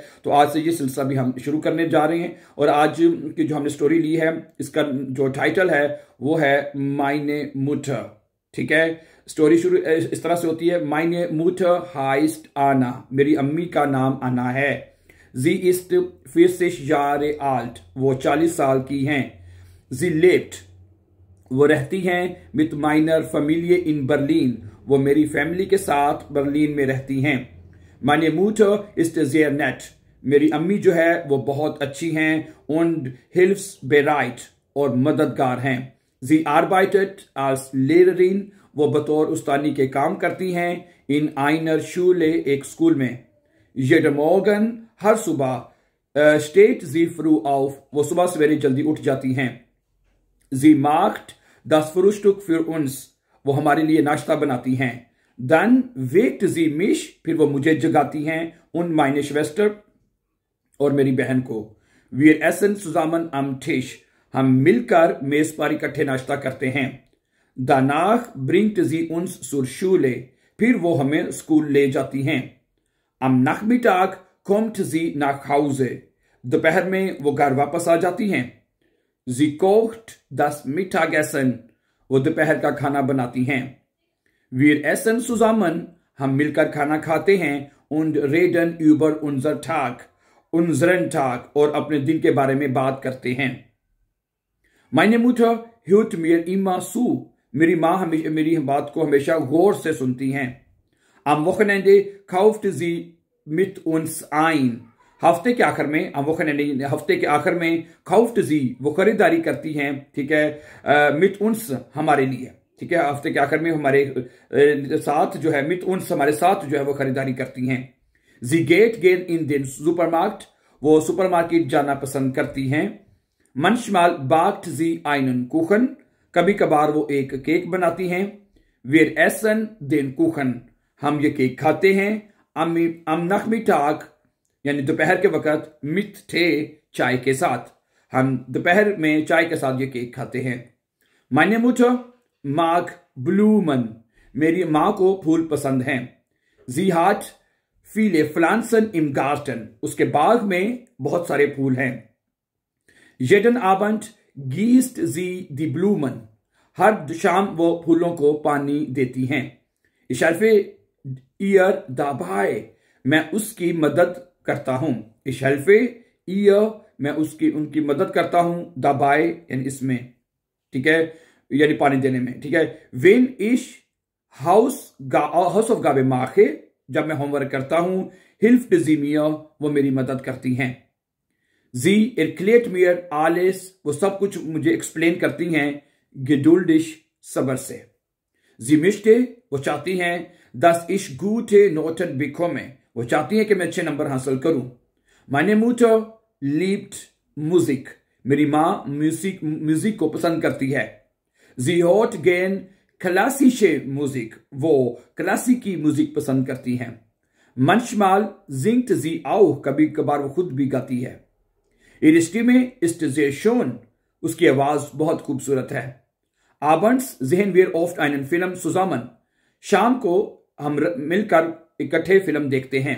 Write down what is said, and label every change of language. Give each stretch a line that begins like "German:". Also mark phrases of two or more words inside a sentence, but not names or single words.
Hindi: तो आज से ये सिलसिला भी हम शुरू करने जा रहे हैं और आज की जो हमने स्टोरी ली है इसका जो टाइटल है वो है
German: Meine Mutter,
Hindi: ठीक है। स्टोरी शुरू इस तरह से होती है,
German: Meine Mutter heißt Anna,
Hindi: मेरी अम्मी का नाम आना है।
German: Sie ist 40 Jahre alt,
Hindi: वो 40 साल की हैं।
German: Sie lebt,
Hindi: वो रहती हैं
German: mit meiner Familie in Berlin,
Hindi: वो मेरी फैमिली के साथ बर्लिन में रहती हैं।
German: Meine Mutter ist sehr nett,
Hindi: मेरी अम्मी जो है वो बहुत अच्छी हैं।
German: und hilfs bereit,
Hindi: और मददगार हैं।
German: जी arbeitet als Lehrerin,
Hindi: वो बतौर उस्तानी के काम करती हैं।
German: इन einer Schule,
Hindi: एक स्कूल में।
German: jeden Morgen,
Hindi: हर सुबह।
German: steht sie früh auf,
Hindi: वो सुबह सवेरे जल्दी उठ जाती हैं।
German: Sie macht das Frühstück für uns,
Hindi: वो हमारे लिए नाश्ता बनाती हैं।
German: Dann weckt sie mich,
Hindi: फिर वो मुझे जगाती हैं।
German: und meine Schwester,
Hindi: और मेरी बहन को।
German: Wir essen zusammen am Tisch,
Hindi: हम मिलकर मेज पर इकट्ठे नाश्ता करते हैं।
German: Danach bringt sie uns zur Schule,
Hindi: फिर वो हमें स्कूल ले जाती हैं।
German: Am Nachmittag kommt sie nach Hause,
Hindi: दोपहर में वो घर वापस आ जाती हैं।
German: Sie kocht das Mittagessen,
Hindi: वो दोपहर का खाना बनाती हैं।
German: Wir essen zusammen,
Hindi: हम मिलकर खाना खाते हैं।
German: und reden über unseren Tag,
Hindi: और अपने दिन के बारे में बात करते हैं।
German: Meine Mutter hört mir immer zu,
Hindi: मेरी माँ हमेशा मेरी बात को हमेशा गौर से सुनती हैं।
German: Am Wochenende kauft sie mit uns ein,
Hindi: हफ्ते के आखिर में, हफ्ते के आखिर में
German: kauft sie,
Hindi: वो खरीदारी करती हैं, ठीक है।
German: mit uns,
Hindi: हमारे लिए, ठीक है। हफ्ते के आखिर में हमारे साथ जो है,
German: mit uns,
Hindi: हमारे साथ जो है वो खरीदारी करती हैं।
German: Sie geht gern in den Supermarkt,
Hindi: वो सुपरमार्केट जाना पसंद करती हैं।
German: Manchmal backt sie einen Kuchen,
Hindi: कभी कभार वो एक केक बनाती हैं।
German: Wir essen den Kuchen,
Hindi: हम ये केक खाते हैं।
German: Am Nachmittag,
Hindi: यानी दोपहर के वक्त,
German: mit Tee,
Hindi: चाय के साथ, हम दोपहर में चाय के साथ ये केक खाते हैं।
German: Meine Mutter mag Blumen,
Hindi: मेरी माँ को फूल पसंद हैं।
German: Sie hat viele Pflanzen im Garten,
Hindi: उसके बाग में बहुत सारे फूल हैं।
German: Jeden Abend gießt sie die Blumen,
Hindi: हर शाम वो फूलों को पानी देती हैं।
German: Ich helfe ihr dabei,
Hindi: मैं उसकी मदद करता हूं।
German: Ich helfe ihr,
Hindi: मैं उनकी मदद करता हूं। dabei, यानी इसमें, ठीक है, यानी पानी देने में, ठीक है।
German: Wenn ich Hausaufgabe mache,
Hindi: जब मैं होमवर्क करता हूं,
German: hilft sie mir,
Hindi: वो मेरी मदद करती हैं।
German: Sie erklärt mir alles,
Hindi: वो सब कुछ मुझे एक्सप्लेन करती हैं, geduldig, सब्र से।
German: Sie möchte,
Hindi: वो चाहती हैं,
German: dass ich gute Noten bekomme,
Hindi: वो चाहती हैं कि मैं अच्छे नंबर हासिल करूं।
German: Meine Mutter liebt Musik,
Hindi: मेरी माँ म्यूजिक को पसंद करती है।
German: Sie hört gern klassische Musik,
Hindi: वो क्लासिकी म्यूजिक पसंद करती हैं।
German: Manchmal singt sie auch,
Hindi: कभी कभार वो खुद भी गाती है।
German: Ihre Stimme ist sehr schön,
Hindi: उसकी आवाज बहुत खूबसूरत है।
German: Abends sehen wir oft einen Film zusammen,
Hindi: शाम को हम मिलकर इकट्ठे फिल्म देखते हैं।